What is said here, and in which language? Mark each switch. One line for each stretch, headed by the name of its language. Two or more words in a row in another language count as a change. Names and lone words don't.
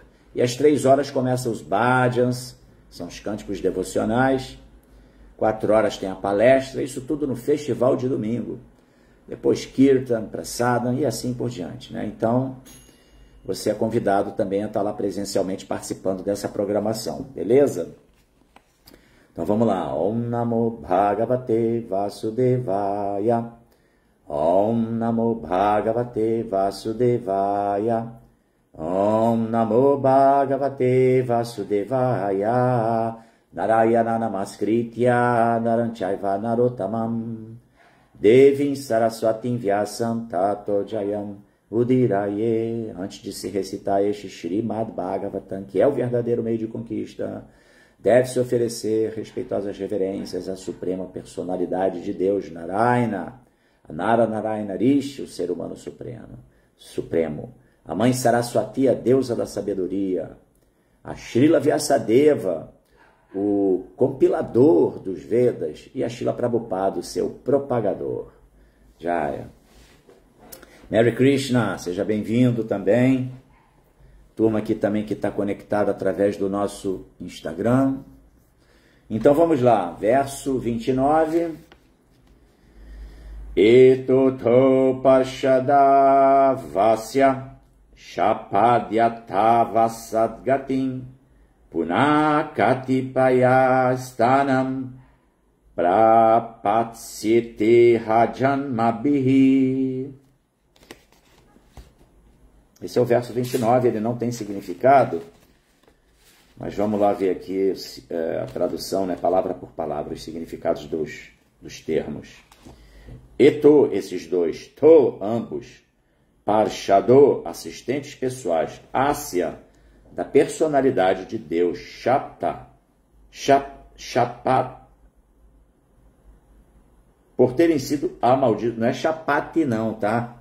Portuguese: E às 3 horas começam os bhajans, são os cânticos devocionais, 4 horas tem a palestra, isso tudo no festival de domingo. Depois Kirtan, Prasadam e assim por diante, né? Então, você é convidado também a estar lá presencialmente participando dessa programação, beleza? Então vamos lá.
Sanskrit: Om Namo Bhagavate Vasudevaya. Om Namo Bhagavate Vasudevaya. Om Namo Bhagavate Vasudevaya. Narayana Namaskritya Naranchaiva Narottamam Devim Saraswatim Vyasam Tato Jayam Udiraye.
Portuguese: Antes de se recitar este Srimad Bhagavatam, que é o verdadeiro meio de conquista, deve-se oferecer respeitosas reverências à suprema personalidade de Deus, Narayana, a Nara Narayana Rishi, o ser humano supremo, a mãe Saraswati, a deusa da sabedoria, a Srila Vyasadeva, o compilador dos Vedas, e a Srila Prabhupada, o seu propagador. Jaya. Merry Krishna, seja bem-vindo também. Turma aqui também que está conectada através do nosso Instagram. Então vamos lá, verso 29.
Sanskrit: Etoto pashada vasya shapadyata vasadgatim punakatipaya stanam prapatsite rajanmabihi.
Portuguese: Esse é o verso 29, ele não tem significado, mas vamos lá ver aqui a tradução, né, palavra por palavra, os significados dos termos. Eto, esses dois, to, ambos, parshado, assistentes pessoais, asya, da personalidade de Deus,
Sanskrit: shapta, shapat,
Portuguese: por terem sido amaldiçoados, não é chapati não, tá?